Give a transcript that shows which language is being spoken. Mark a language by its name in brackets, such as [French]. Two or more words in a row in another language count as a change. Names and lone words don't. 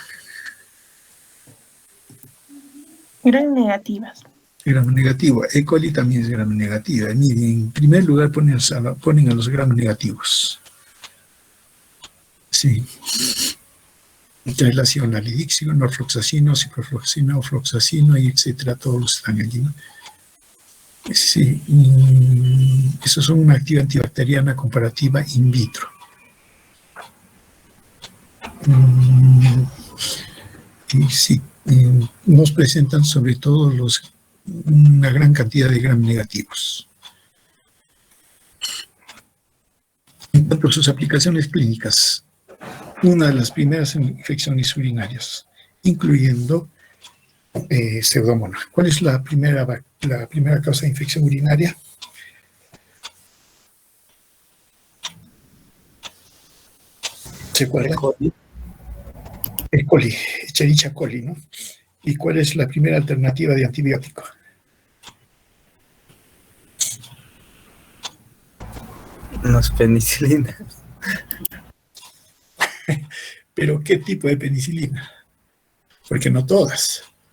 [Spanish] Gram negativas. Gram negativo. E. coli también es gram negativa. En primer lugar ponen a los gram negativos. Sí. Entonces el ácido analidíxico, norfloxacino, ciprofloxacino, floxacino, y etcétera, todos los están allí, ¿no? Sí, esos son una actividad antibacteriana comparativa [Latin] in vitro. [Spanish] Y sí, nos presentan sobre todo una gran cantidad de gram negativos. En cuanto a sus aplicaciones clínicas, una de las primeras infecciones urinarias, incluyendo Pseudomonas. ¿Cuál es la primera causa de infección urinaria? ¿Se acuerdan? E. coli, Escherichia coli, ¿no? ¿Y cuál es la primera alternativa de antibiótico? Las penicilinas. ¿Pero qué tipo de penicilina? Porque no todas.